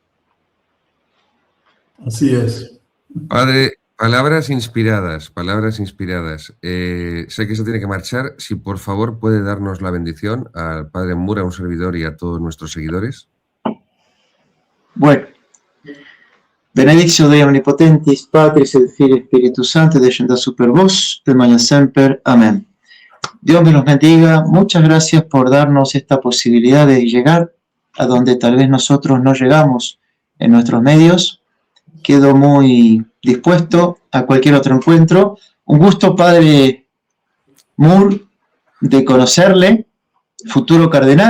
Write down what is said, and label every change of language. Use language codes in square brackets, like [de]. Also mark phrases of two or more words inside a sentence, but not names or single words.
[es] Así es. Padre Palabras inspiradas, palabras inspiradas. Sé que se tiene que marchar. Si por favor puede darnos la bendición al Padre Moore, a un servidor y a todos nuestros seguidores. Bueno, [la] benedictio Dei Omnipotentis, Patris et Filii Spiritus Sancti, descendat super vos, et magna semper. [es] Amén. Dios me los bendiga. Muchas gracias por darnos esta posibilidad de llegar a donde tal vez nosotros no llegamos en nuestros medios. Quedo muy dispuesto a cualquier otro encuentro. Un gusto, Padre Moore, de conocerle, futuro cardenal.